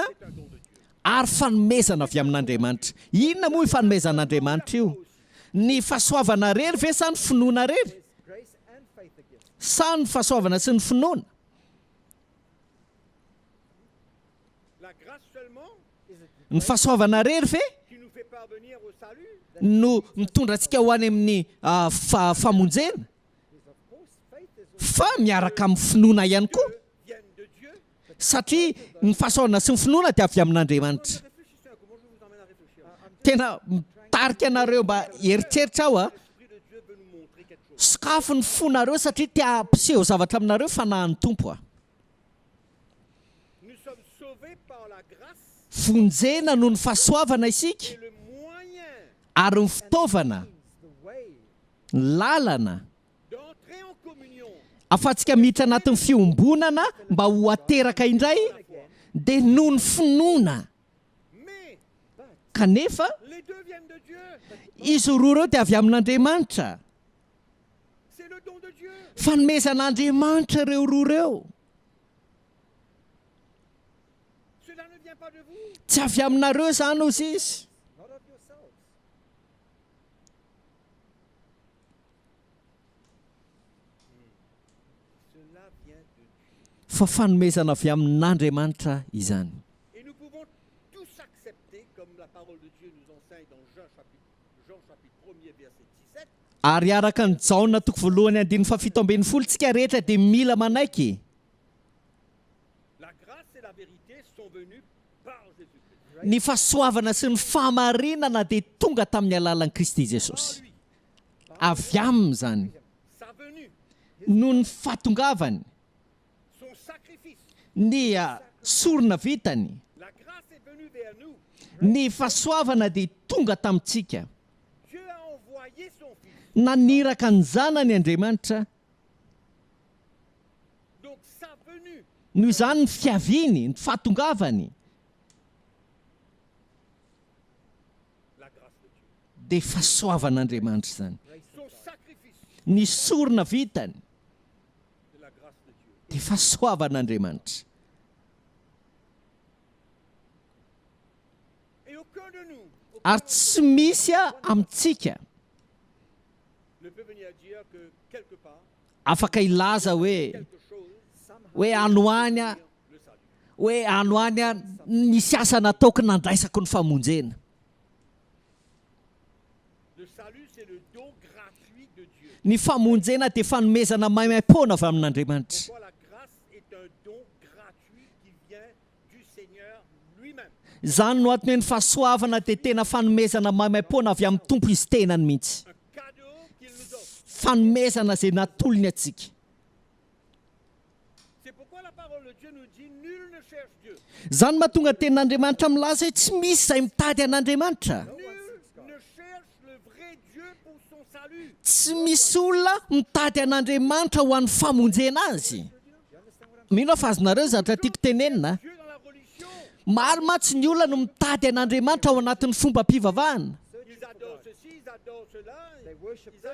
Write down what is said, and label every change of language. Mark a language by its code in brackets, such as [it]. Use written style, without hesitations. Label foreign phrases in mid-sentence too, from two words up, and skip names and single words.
[fr] c'est un don de Dieu. [mg] ary fanomezana avy amin'Andriamanitra. Inona moa fanomezan'Andriamanitra io? Ny fahasoavana rery ve sa ny finoana rery? [en] There's grace and faith again. [mg] Sa ny fahasoavana sy ny finoana? [fr] La grâce seulement [en] Is it [mg] Ny fahasoavana rery ve [fr] qui nous fait parvenir au salut, [mg] no mitondra antsika ho any amin'ny famonjena? [en] is of course faith is [mg] Fa miaraka amin'ny finoana ihany koa. [fr] viennent de Dieu. [mg] Satria ny fahasoavana sy ny finoana dia avy amin'Andriamanitra. [fr] Réfléchissez un peu, moi je vous emmène à réfléchir. [mg] Tena mitarika anareo mba heritreritra aho a. [fr] L'Esprit de Dieu veut nous montrer quelque chose. [mg] Sakafo ny fonareo satria te hampiseho zavatra aminareo fanahin'ny tompo a. [fr] Nous sommes sauvés par la grâce [mg] Fonjena noho ny fahasoavana isika [fr] et le moyen [mg] ary ny fitaovana, [en] the way [mg] ny lalana [fr] d'entrer en communion [mg] afatsika miditra anatin'ny fiombonana mba ho ateraka indray dia noho ny finoana. Mais Kanefa [fr] les deux viennent de Dieu. [mg] izy roa ireo dia avy amin'Andriamanitra. [fr] C'est le don de Dieu. [mg] Fanomezan'Andriamanitra ireo roa ireo. [fr] Cela ne vient pas de vous. [mg] Tsy avy aminareo zany ozy izy. [en] not of yourselves. [fr] Cela vient de Dieu. [mg] Fa fanomezana avy amin'Andriamanitra izany. [fr] Et nous pouvons tous accepter, comme la parole de Dieu nous enseigne dans Jean chapitre 1er, verset 17, [mg] Ary araka ny Jaona toko voalohany andiny fafito ambin'ny folo tsika rehetra dia mila manaiky. [fr] la grâce et la vérité sont venues par Jésus-Christ. [mg] Ny fahasoavana sy ny fahamarinana dia tonga tamin'ny alalan'i Kristy [fr] Par Jesosy. lui, [mg] Avy aminy zany. [fr] sa venue, [mg] Noho ny fahatongavany, [fr] son sacrifice. [mg] ny sorona vitany, [fr] La grâce est venue vers nous. [mg] ny fahasoavana dia tonga tamintsika. [fr] Dieu a envoyé son Fils. [mg] Naniraka ny zanany Andriamanitra. [fr] Donc sa venue, [mg] Noho izany ny fiaviany, ny fahatongavany [fr] la grâce de Dieu. [mg] dia fahasoavan'Andriamanitra zany. [fr] Son sacrifice, [mg] Ny sorona vitany [fr] de la grâce de Dieu. [mg] dia fahasoavan'Andriamanitra. [fr] Et aucun de nous [mg] Ary tsy misy amintsika [fr] ne peut venir dire que quelque part, [mg] afaka ilaza hoe [fr] quelque chose, [mg] hoe anoany a, [fr] le salut. [mg] hoe anoany a nisy asa nataoko nandraisako ny famonjena. [fr] Le salut, c'est le don gratuit de Dieu. [mg] Ny famonjena dia fanomezana maimaim-poana avy amin'Andriamanitra. [fr] Pourquoi la grâce est un don gratuit qui vient du Seigneur lui-même. [mg] Zany no antony hoe ny fahasoavana dia tena fanomezana maimaim-poana avy amin'ny tompo izy tenany mihitsy. [fr] Un cadeau qu'il nous offre. [mg] Fanomezana izay natolony atsika. [fr] C'est pourquoi la parole de Dieu nous dit nul ne cherche Dieu. [mg] Zany mahatonga tenin'Andriamanitra milaza hoe tsy misy izay mitady an'Andriamanitra. [fr] Nul ne cherche le vrai Dieu pour son salut. [mg] Tsy misy olona mitady an'Andriamanitra ho an'ny famonjena azy. Mino aho fa azonareo zavatra tiako tenenina. [fr] Dieu dans la religion, [mg] Maro mantsy ny olona no mitady an'Andriamanitra ao anatin'ny fomba mpivavahana. [fr] ils adorent ceci, ils adorent cela. [en] They worship [fr] Ils